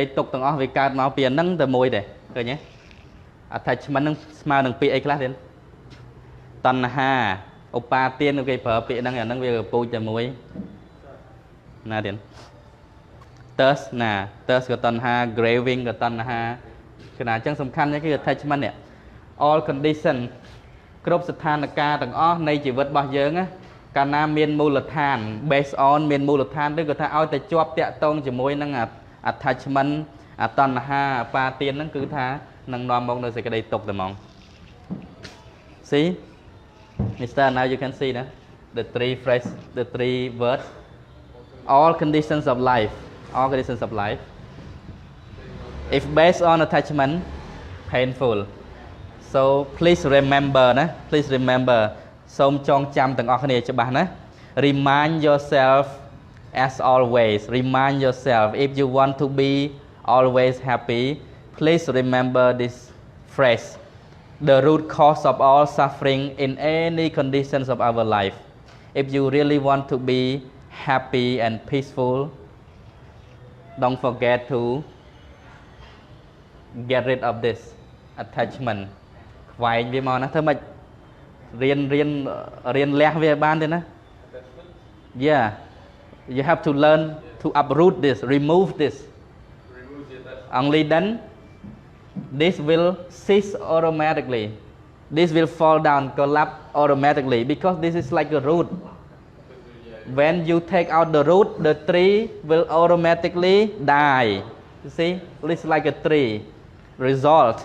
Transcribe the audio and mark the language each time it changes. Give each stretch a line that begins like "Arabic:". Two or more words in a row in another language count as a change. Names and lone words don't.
Khmer: ទុក្ខទាំងអស់វាកើតមកពីអាហ្នឹងតែមួយទេឃើញទេ attachment ហ្នឹងស្មើនឹងពាក្យអីខ្លះទៀតតណ្ហាឧបាទានគេប្រើ ពាក្យហ្នឹងអាហ្នឹងវាពូជតែមួយណាទៀត thirst ណា thirst ក៏តណ្ហា craving ក៏តណ្ហាគឺណាអញ្ចឹងសំខាន់នេះគឺ attachment នេះ all condition គ្រប់ស្ថានភាពទាំងអស់នៃជីវិតរបស់យើងណាកាលណាមានមូលដ្ឋាន
English: based on
Khmer: មានមូលដ្ឋានឬក៏ថាឲ្យតែជាប់តាក់ទងជាមួយនឹង attachment អតណ្ហាអបាទានហ្នឹងគឺថានឹងនាំមកនៅសេចក្តីទុក្ខតែហ្មង
English: See Mr. now you can see the three phrases the three words all conditions of life If based on attachment, painful. So please remember ណា please remember
Khmer: សូមចងចាំទាំងអស់គ្នាច្បាស់ណា
English: remind yourself as always remind yourself if you want to be always happy please remember this phrase the root cause of all suffering in any conditions of our life if you really want to be happy and peaceful don't forget to get rid of this attachment
Khmer: ខ្វែងវាមកណាធ្វើម៉េចរៀ នលះវាបានទេណា
English: yeah you have to learn to uproot this remove this only then this will cease automatically this will fall down collapse automatically because this is like a root when you take out the root the tree will automatically die you see it's like a tree result